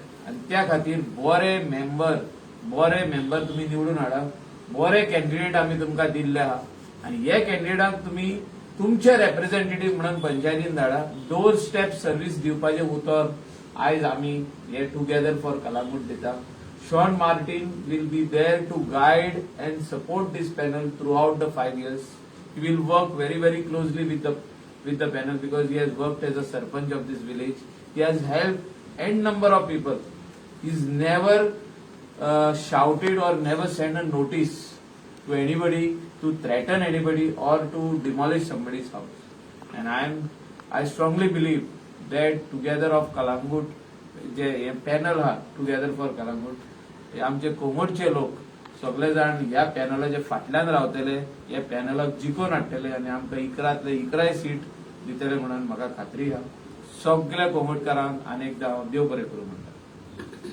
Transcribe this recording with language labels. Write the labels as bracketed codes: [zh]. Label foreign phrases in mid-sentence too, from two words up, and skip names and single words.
[kok] आणि त्या खातीर बरे मेंबर तुमी निवडून हाडा. बरे कॅन्डिडेट आमी तुमकां दिल्ले आहा आणि हे कॅन्डिडेटाक तुमी तुमचे रेप्रेझेंटेटिव्ह म्हणून पंचायतीन धाडा. [en] door step service [kok] दिवपाचे उतर आयज आमी हे टुगेदर फॉर कलंगूट दिता. [en] Shawn Martin will be there to guide and support this panel throughout the 5 years. He will work very, very closely with the panel because he has worked as a sarpanch of this village. He has helped n number of people. He's never shouted or never sent a notice to anybody to threaten anybody or to demolish somebody's house. And I strongly believe that together of Kalangut, [kok] जे पॅनल हा टुगेदर फॉर कलंगूट, हे आमचे कोंगोडचे लोक सगळे जाण ह्या पॅनलाच्या फाटल्यान रावतले, या पॅनलाक जिखून हाडटले आणि आमकां इकरांतले इकराय सीट दितले म्हणून म्हाका खात्री आहा. सगळ्या कोंगोडकारांक अनेकदा देव बरें करूं म्हणटा.